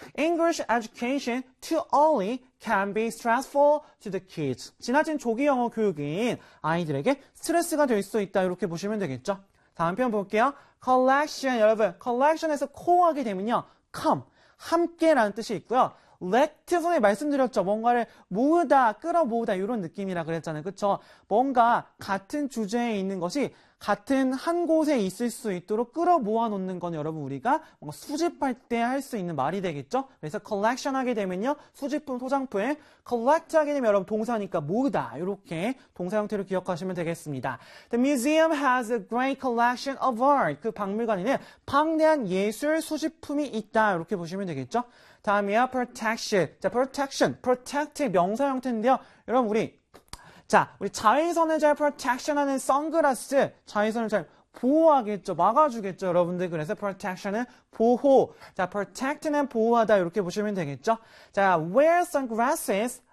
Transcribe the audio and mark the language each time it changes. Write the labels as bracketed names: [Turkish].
[English] English education too early can be stressful to the kids. [Korean] 지나친 조기 영어 교육인 아이들에게 스트레스가 될수 있다. 이렇게 보시면 되겠죠. 다음 편 볼게요. collection. 여러분, collection에서 co 하게 되면요. come. 함께 라는 뜻이 있고요. let 전에 말씀드렸죠. 뭔가를 모으다, 끌어 모으다 이런 느낌이라 그랬잖아요. 그쵸? 뭔가 같은 주제에 있는 것이 같은 한 곳에 있을 수 있도록 끌어 모아 놓는 건 여러분 우리가 뭔가 수집할 때할수 있는 말이 되겠죠? 그래서 collection 하게 되면요. 수집품, 소장품. collect 하게 되면 여러분 동사니까 모으다. 이렇게 동사 형태로 기억하시면 되겠습니다. [English] The museum has a great collection of art. [Korean] 그 박물관에는 방대한 예술 수집품이 있다. 이렇게 보시면 되겠죠? 다음이요. protection. 자, protection. protect의 명사 형태인데요. 여러분 우리 자, 우리 자외선을 잘 protection 하는 선글라스. 자외선을 잘 보호하겠죠. 막아주겠죠. 여러분들. 그래서 protection은 보호. 자, protect는 보호하다. 이렇게 보시면 되겠죠. 자, [English] wear sunglasses